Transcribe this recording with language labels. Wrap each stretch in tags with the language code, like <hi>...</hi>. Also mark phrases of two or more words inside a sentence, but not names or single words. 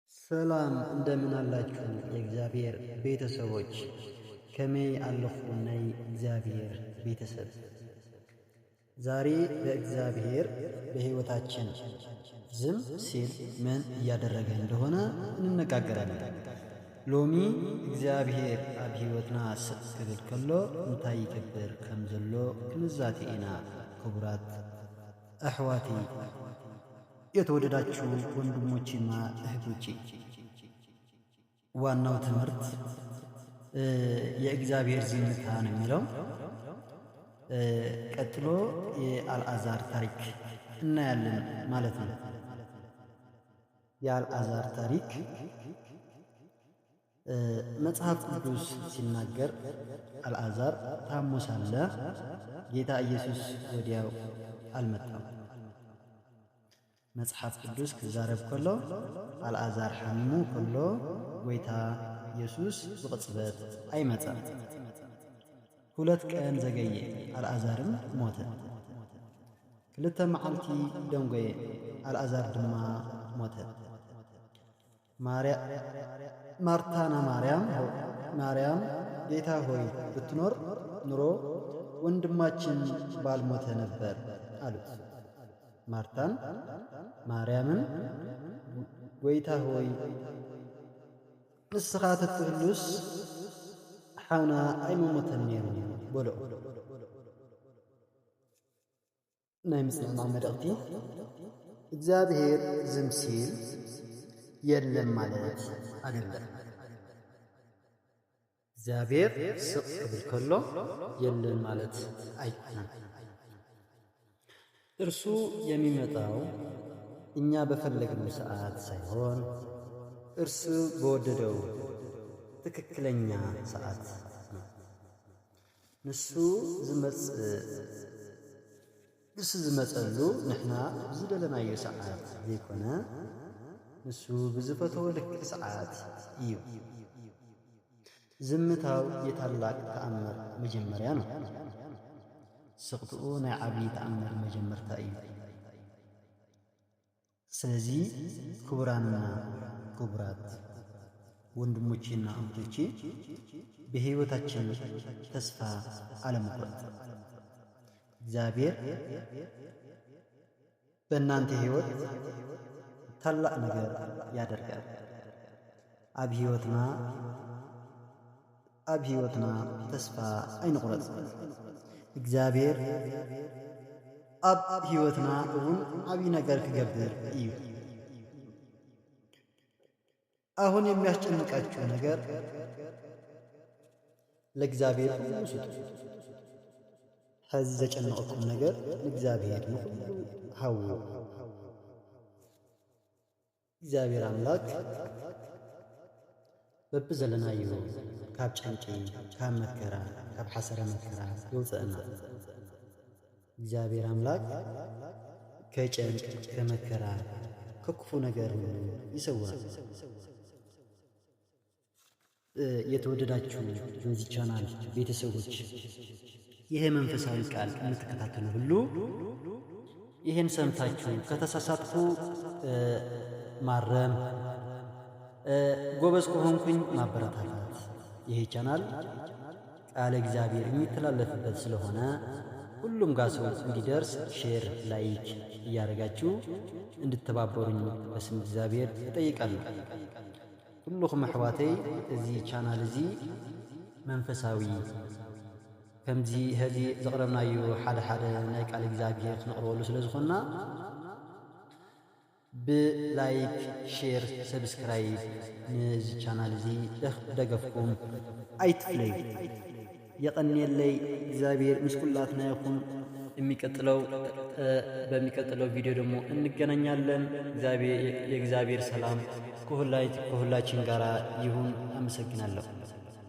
<am>ሰላም እንደምን አላችሁ የእግዚአብሔር ቤተሰቦች</am> <ti>ከመይ አለኹም ናይ እግዚአብሔር</ti> <am>ቤተሰብ ዛሬ በእግዚአብሔር በሕይወታችን ዝም ሲል ምን እያደረገ እንደሆነ እንነጋገራለን።</am> <ti>ሎሚ እግዚአብሔር ኣብ ሕይወትና ስቕ ክብል ከሎ እንታይ ይገብር ከም ዘሎ ክንዛተ ኢና። ክቡራት ኣሕዋቲ</ti> <am>የተወደዳችሁ ወንድሞቼና እህቶቼ ዋናው ትምህርት የእግዚአብሔር ዝምታ ነው የሚለው። ቀጥሎ የአልዓዛር ታሪክ እናያለን ማለት ነው። የአልዓዛር ታሪክ መጽሐፍ ቅዱስ ሲናገር አልዓዛር ታሞ ሳለ ጌታ ኢየሱስ ወዲያው አልመጣም።</am> <ti>መጽሐፍ ቅዱስ ክዛረብ ከሎ አልዓዛር ሓሙ ከሎ ጎይታ ኢየሱስ ብቕጽበት ኣይመጸም።</ti> <am>2 ቀን ዘገየ፣ አልዓዛርም ሞተ።</am> <ti>2 መዓልቲ ደንጎየ፣ አልዓዛር ድማ ሞተ።</ti> <am>ማርታና ማርያም ጌታ ሆይ ብትኖር ኑሮ ወንድማችን ባልሞተ ነበር አሉት።</am> <ti>ማርታን ማርያምን ጎይታ ሆይ ንስኻ ተትህሉስ ሓውና ኣይመሞተን ነይሩ በልዑ። ናይ ምጽናዕ መልእኽቲ</ti> <am>እግዚአብሔር ዝም ሲል የለም ማለት አይደለም።</am> <ti>እግዚአብሔር ስቕ ክብል ከሎ</ti> <am>የለም ማለት አይደለም። እርሱ የሚመጣው እኛ በፈለግነው ሰዓት ሳይሆን እርሱ በወደደው ትክክለኛ ሰዓት ነው። ንሱ</am> <ti>ዝመጸሉ ንሕና ዝደለናዮ ሰዓት ዘይኮነ ንሱ ብዝፈተወ ልክ ሰዓት እዩ።</ti> <am>ዝምታው የታላቅ ተአምር መጀመሪያ ነው።</am> <ti>ስቕትኡ ናይ ዓብዪ ተአምር መጀመርታ እዩ።</ti> <am>ስለዚ ክቡራንና ክቡራት ወንድሞቼና እህቶቼ በሕይወታችን ተስፋ አለመቁረጥ። እግዚአብሔር በእናንተ ሕይወት ታላቅ ነገር ያደርጋል።</am> <ti>ኣብ ሕይወትና ተስፋ ኣይንቁረጽ። እግዚአብሔር ኣብ ሕይወትና እውን ዓብዪ ነገር ክገብር እዩ።</ti> <am>አሁን የሚያስጨንቃችሁ ነገር ለእግዚአብሔር ስጡ።</am> <ti>ሕዚ ዘጨነቀኩም ነገር ለእግዚአብሔር ንኹሉ ሃው። እግዚአብሔር አምላክ በብዘለናዮ ካብ ጨንቂ፣ ካብ መከራ፣ ካብ ሓሰረ መከራ ይውፅአና።</ti> <am>እግዚአብሔር አምላክ ከጨንቅ፣ ከመከራ፣ ከክፉ ነገር ይሰውራል። የተወደዳችሁ የዚህ ቻናል ቤተሰቦች ይሄ መንፈሳዊ ቃል የምትከታተሉ ሁሉ ይሄን ሰምታችሁ ከተሳሳትኩ ማረም፣ ጎበዝ ከሆንኩኝ ማበረታታት። ይሄ ቻናል ቃለ እግዚአብሔር የሚተላለፍበት ስለሆነ ሁሉም ጋር ሰው እንዲደርስ ሼር፣ ላይክ እያደረጋችሁ እንድተባበሩኝ በስም እግዚአብሔር እጠይቃለሁ።</am> <ti>ኩልኹም ኣሕዋተይ እዚ ቻናል እዚ መንፈሳዊ ከምዚ ሕዚ ዘቕረብናዮ ሓደ ናይ ቃል እግዚአብሔር ክነቕርበሉ ስለ ዝኾንና ብላይክ፣ ሼር፣ ሰብስክራይብ ነዚ ቻናል እዚ ደገፍኩም ኣይትፍለዩ። የቀኒየለይ እግዚአብሔር ምስኩላትና ይኹን።</ti> <am>በሚቀጥለው ቪዲዮ ደግሞ እንገናኛለን። የእግዚአብሔር ሰላም ከሁላችን ጋር ይሁን። አመሰግናለሁ።</am>